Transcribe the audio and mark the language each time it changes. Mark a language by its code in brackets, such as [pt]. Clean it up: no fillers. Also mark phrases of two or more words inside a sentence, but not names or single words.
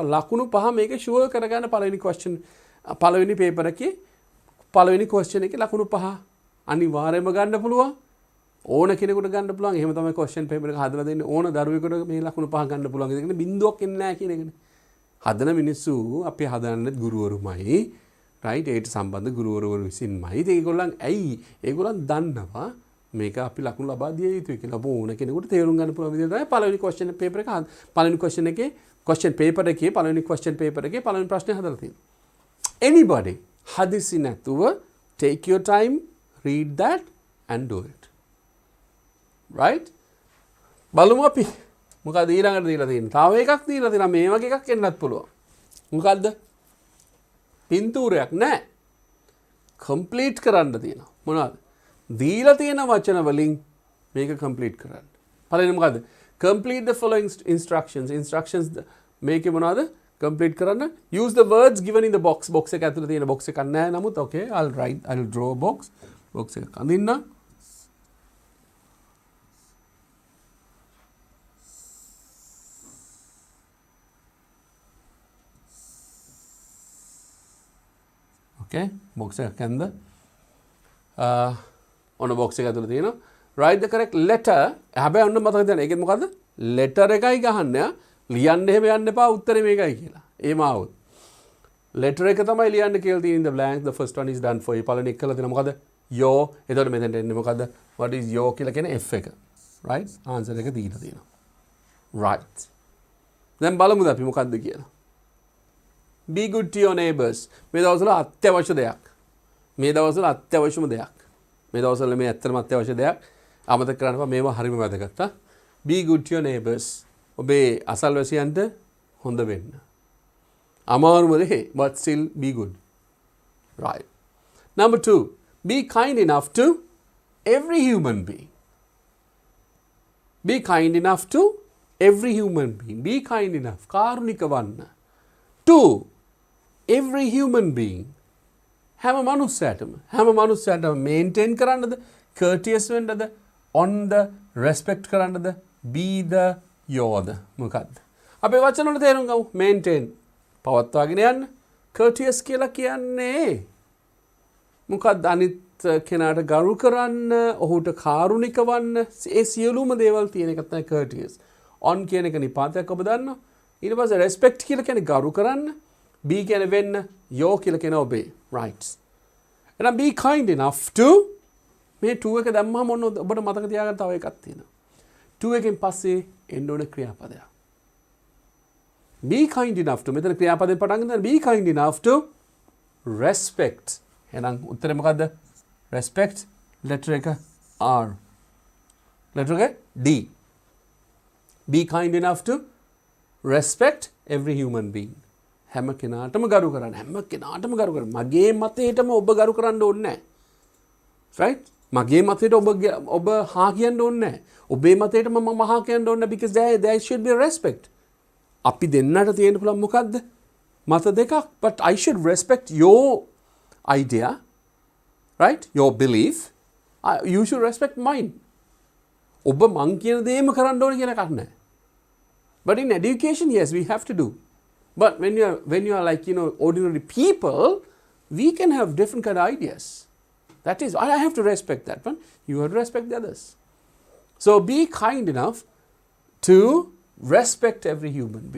[si] ලකුණු 5 මේක ෂුවර් කරගන්න පළවෙනි question පළවෙනි පේපර් එකේ පළවෙනි question එකේ ලකුණු 5 අනිවාර්යයෙන්ම ගන්න පුළුවන්. ඕන කෙනෙකුට ගන්න පුළුවන්. එහෙම තමයි [en] question paper [si] එක හදලා දෙන්නේ. ඕන දරුවෙකුට මේ ලකුණු 5 ගන්න පුළුවන්. ඒක නේ බින්දුවක් එන්නේ නැහැ කියන එකනේ. හදන මිනිස්සු අපි හදන්නේ ගුරුවරුමයි. right ඒට සම්බන්ධ ගුරුවරු විසින්මයි. ඉතින් ඒගොල්ලන් ඇයි? ඒගොල්ලන් දන්නවා මේක අපි ලකුණු ලබා දිය යුතුයි කියලා. ඕන කෙනෙකුට තේරුම් ගන්න පුළුවන් විදිහට තමයි පළවෙනි [en] question paper [si] එක පළවෙනි question එකේ [en] question paper [si] එකේ පළවෙනි [en] question paper [si] එකේ පළවෙනි ප්‍රශ්නේ හදලා තියෙනවා. [en] Anybody [si] හදිසි නැතුව [en] take your time, read that and do it. Right? [si] බලමු අපි මොකද ඊළඟට දීලා තියෙන්නේ. තව එකක් දීලා තියෙනවා. මේ වගේ එකක් එන්නත් පුළුවන්. මොකද්ද? පින්තූරයක් නෑ. කම්ප්ලීට් කරන්න තියෙනවා. මොනවද? දීලා තියෙන වචන වලින් මේක කම්ප්ලීට් කරන්න. පළවෙනි මොකද්ද? [en] Complete the following instructions. [si] Instructions මේකේ මොනවද? කම්ප්ලීට් කරන්න. [en] Use the words given in the box. [si] box එක ඇතුලේ තියෙන box එකක් නෑ. නමුත් [en] okay, I'll draw a box. [si] box එක අඳින්න. Okay, box එකක් ඇඳ ඔන්න box එක ඇතුලේ තියෙනවා. [en] Write the correct letter. [si] හැබැයි ඔන්න මතක තියාගන්න. ඒකෙත් මොකද්ද? letter එකයි ගහන්න. ලියන්න එහෙම යන්න එපා උත්තරේ මේකයි කියලා. එහෙම ආවොත්. letter එක තමයි ලියන්න කියලා තියෙන [en] the blank. The first one is done for you. [si] පළවෙනි එක කරලා තියෙනවා මොකද්ද? your. එතකොට මෙතෙන්ට එන්නේ මොකද්ද? [en] What is your [si] කියලා කියන්නේ F එක. [en] Right? [si] answer එක දීලා තියෙනවා. Right. දැන් බලමුද අපි මොකද්ද කියලා. [en] Be good to your neighbors. [si] මේ දවස්වල අත්‍යවශ්‍ය දෙයක්. මේ දවස්වල අත්‍යවශ්‍යම දෙයක්. මේ දවස්වල මේ ඇත්තටම අත්‍යවශ්‍ය දෙයක්. අමතක කරන්න එපා. මේවා හරිම වැදගත්. [en] Be good to your neighbors. [si] ඔබේ අසල්වැසියන්ට හොඳ වෙන්න. අමාරුම දේ [en] but still be good. Right. Number 2. Be kind enough to every human being. Be kind enough to every human being. Be kind enough. [si] කාරුණික වන්න. 2. [en] Every human being. [si] හැම මනුස්සයටම maintain කරන්නද, courteous වෙන්නද, [en] on the respect [si] කරන්නද, [en] be the you're [si] මොකද්ද? අපේ වචන වල තේරුම් ගමු. maintain පවත්වාගෙන යන්න. courteous කියලා කියන්නේ මොකක්ද? අනිත් කෙනාට ගරු කරන්න, ඔහුට කාරුණික වන්න, ඒ සියලුම දේවල් තියෙන එක තමයි courteous. on කියන එක නිපාතයක් ඔබ දන්නවා. ඊට පස්සේ respect කියලා කියන්නේ ගරු කරන්න, be කියන්නේ වෙන්න, yo කියලා කියන්නේ obey. right. එහෙනම් [en] be kind enough to [si] මේ 2 එක දැම්මම ඔන්න ඔබට මතක තියාගන්න තව එකක් තියෙනවා. 2 එකෙන් පස්සේ එන්න ඕන ක්‍රියාපදයක්. [en] be kind enough to [si] මෙතන ක්‍රියාපදයෙන් පටන් ගන්න [en] be kind enough to respect. [si] එහෙනම් උත්තරේ මොකද්ද? [en] respect letter එක R. [si] letter එක D. [en] be kind enough to respect every human being. [si] හැම කෙනාටම ගරු කරන්න. මගේ මතයටම ඔබ ගරු කරන්න ඕනේ නැහැ. right? මගේ මතයට ඔබ හා කියන්න ඕනේ නැහැ. ඔබේ මතයටම මම හා කියන්න ඕනේ නැහැ [en] because there should be respect. [si] අපි දෙන්නට තියෙන්න පුළුවන් මොකද්ද? මත දෙකක්. [en] but I should respect your idea, right? your belief. You should respect mine. [si] ඔබ මං කියන දේම කරන්න ඕනේ කියන එකක් නැහැ. [en] But in education, yes, we have to do. But when you are like, ordinary people, we can have different kind of ideas. That is, I have to respect that one. You have to respect the others. So be kind enough to respect every human being.